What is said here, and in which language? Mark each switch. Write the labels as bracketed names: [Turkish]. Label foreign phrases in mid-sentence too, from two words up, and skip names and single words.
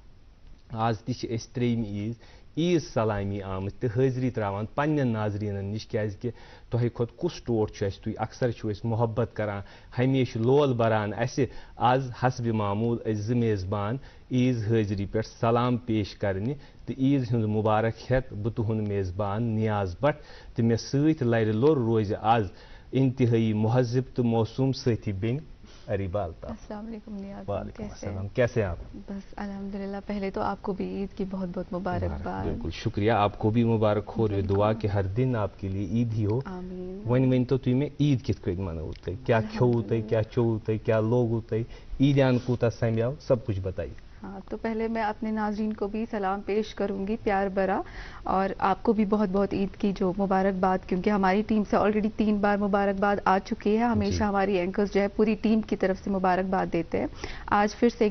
[Kashmiri] آز تہِ چھِ أسۍ ترٛیٚیمہِ عیٖذ سلامی آمٕتۍ تہٕ حٲضری ترٛاوان پننٮ۪ن ناظریٖنن نِش کیٛازِکہِ تۄہہِ کھۄتہٕ کُس ٹوٹھ چھُ اَسہِ تُہۍ اکثر چھِو أسۍ محبت کران ہمیشہِ لول بران اَسہِ آز حسبِ معموٗل أسۍ 2 میزبان عیٖذ حٲضری پٮ۪ٹھ سلام پیش کرنہِ تہٕ عیٖذ ہُنٛد مُبارک ہٮ۪تھ بہٕ تُہُنٛد میزبان نیاز بٹ تہٕ مےٚ سۭتۍ لرِ لوٚر روزِ آز انتہٲیی مہذب تہٕ موسوٗم سٲتھی بیٚنہِ اریبا الطاف [Arabic] السلام علیکم نیاز وعلیکم السلام [Urdu] کیسے ہیں آپ بس الحمدللہ پہلے تو آپ کو بھی عید کی بہت بہت مبارکباد بالکل شکریہ آپ کو بھی مبارک ہو اور دعا کہ ہر دن آپ کے لیے عید ہی ہو [Kashmiri] ون ؤنۍتو تُہۍ مےٚ عید کِتھ کٔنۍ منٲوٕ تُہۍ کیٛاہ کھیوٚوُ تُہۍ کیٛاہ چوٚوُ تُہۍ کیٛاہ لوگوُ تُہۍ عیٖدیان کوٗتاہ سمیٛاو [Urdu] سب کچھ بتائیے ہاں تو پہلے میں اپنے ناظرین کو بھی سلام پیش کروں گی پیار بھرا اور آپ کو بھی بہت بہت عید کی جو مبارکباد کیونکہ ہماری ٹیم سے آلریڈی 3 بار مبارکباد آ چکی ہے ہمیشہ ہماری اینکرز جو ہے پوری ٹیم کی طرف سے مبارکباد دیتے ہیں آج پھر سے ایک